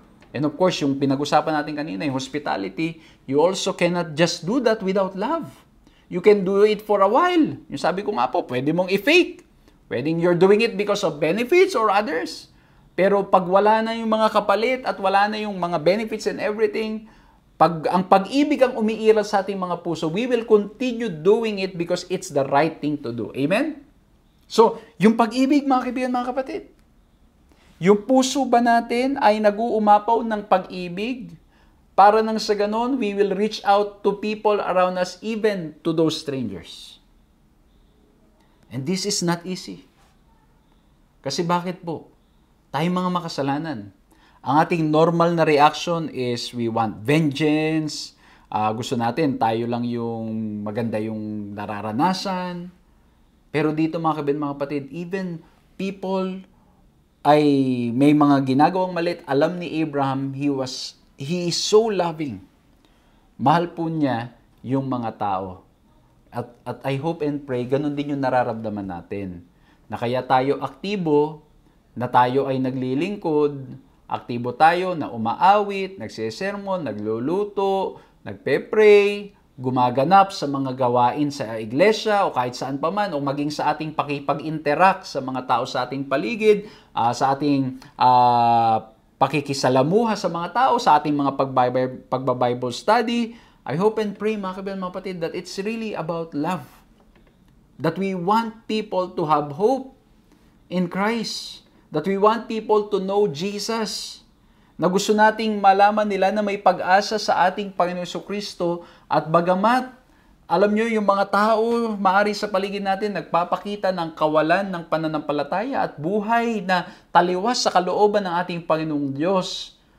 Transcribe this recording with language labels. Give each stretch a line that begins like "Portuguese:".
English: And of course,
Filipino: yung pinag-usapan natin kanina, yung hospitality,
English: you also cannot just do that without love. You can do it for a while.
Filipino: Yung sabi ko nga po, pwede mong i-fake.
English: Pwedeng you're doing it because of benefits or others.
Filipino: Pero pag wala na yung mga kapalit at wala na yung mga benefits and everything, ang pag-ibig ang umiiral sa ating mga puso,
English: we will continue doing it because it's the right thing to do.
Filipino: Amen? So, yung pag-ibig, mga kaibigan, mga kapatid, yung puso ba natin ay nag-uumapaw ng pag-ibig para nang sa ganon,
English: we will reach out to people around us, even to those strangers. And this is not easy.
Filipino: Kasi bakit po? Tayong mga makasalanan. Ang ating normal na reaction
English: is we want vengeance.
Filipino: Gusto natin, tayo lang yung maganda yung nararanasan. Pero dito mga kabin, mga kapatid, even people ay may mga ginagawang malit. Alam ni Abraham,
English: he is so loving.
Filipino: Mahal po niya yung mga tao. At
English: I hope and pray,
Filipino: ganun din yung nararamdaman natin. Na kaya tayo aktibo, na tayo ay naglilingkod, aktibo tayo na umaawit, nagsesermon, nagluluto, nagpe-pray, gumaganap sa mga gawain sa iglesia o kahit saan pa man, o maging sa ating pakipag-interact sa mga tao sa ating paligid, sa ating pakikisalamuha sa mga tao, sa ating mga pagba-Bible study.
English: I hope and pray,
Filipino: mga kaibigan, mga kapatid,
English: that it's really about love. That we want people to have hope in Christ. That we want people to know Jesus.
Filipino: Na gusto nating malaman nila na may pag-asa sa ating Panginoon Jesucristo, at bagamat, alam nyo, yung mga tao maari sa paligid natin nagpapakita ng kawalan ng pananampalataya at buhay na taliwas sa kalooban ng ating Panginoong Diyos.